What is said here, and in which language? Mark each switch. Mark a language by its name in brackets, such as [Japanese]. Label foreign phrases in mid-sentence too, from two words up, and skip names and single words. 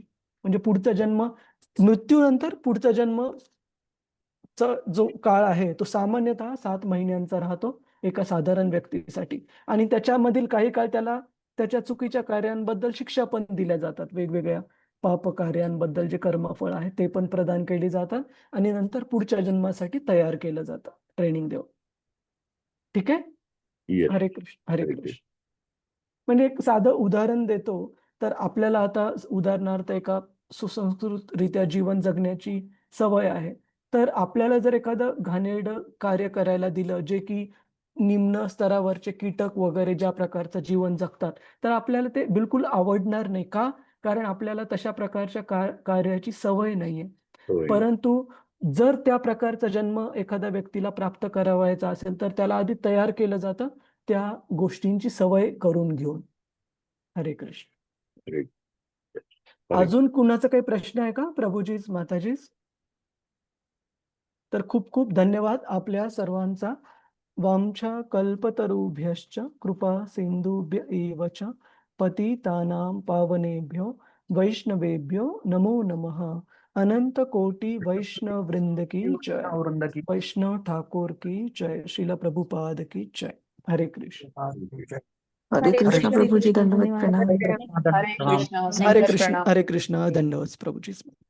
[Marathi] म्हणजे पुढचा जन्म, मृत्यूनंतर पुढचा जन्म जो काळ आहे तो सामान्यतः 7 महिन्यांचा राहतो एका साधारण व्यक्तीसाठी आणि त्याच्यामधील काही काळ त्याला त्याच्या चुकीच्या कार्यांबद्दल शिक्षा पण दिल्या जातात. वेगवेगळ्या पाप कार्यांबद्दल जे कर्मफळ आहे ते पण प्रदान केली जातात आणि नंतर पुढच्या जन्मासाठी तयार केलं जातं ट्रेनिंग देऊन. ठीक आहे? Yes. हरे कृष्ण. हरे हरे कृष्ण. म्हणजे एक साधं उदाहरण देतो, तर आपल्याला आता उदाहरणार्थ एका सुसंस्कृतरित्या जीवन जगण्याची सवय आहे. तर आपल्याला जर एखादं घाणेरडं कार्य करायला दिलं, जे की निम्न स्तरावरचे कीटक वगैरे ज्या प्रकारचं जीवन जगतात, तर आपल्याला ते बिलकुल आवडणार नाही. का? कारण आपल्याला तशा प्रकारच्या कार्याची सवय नाहीये. होय. परंतु जर त्या प्रकारचा जन्म एखाद्या व्यक्तीला प्राप्त करावयाचा असेल, तर त्याला आधी तयार केलं जातं. त्या गोष्टींची सवय करून घेऊन. हरे कृष्ण. हरे अजून कुणाचा काही प्रश्न आहे का प्रभूजीच माताजीच? तर खूप खूप धन्यवाद आपल्या सर्वांचा. [Sanskrit] वामच्या कल्पतरुभ्यश्च कृपा सिंधुभ्य एव च पतितानां पावनेभ्यो वैष्णवेभ्यो नमो नमः. [Hindi] अनंत कोटि वैष्णव वृंद की जय. वैष्णव ठाकुर की जय. श्रील प्रभुपाद की जय. [Marathi] हरे कृष्ण. हरे कृष्ण प्रभूजी, दंडवत प्रणाम. हरे कृष्ण. हरे कृष्ण. हरे कृष्ण. धन्यवाद प्रभूजी.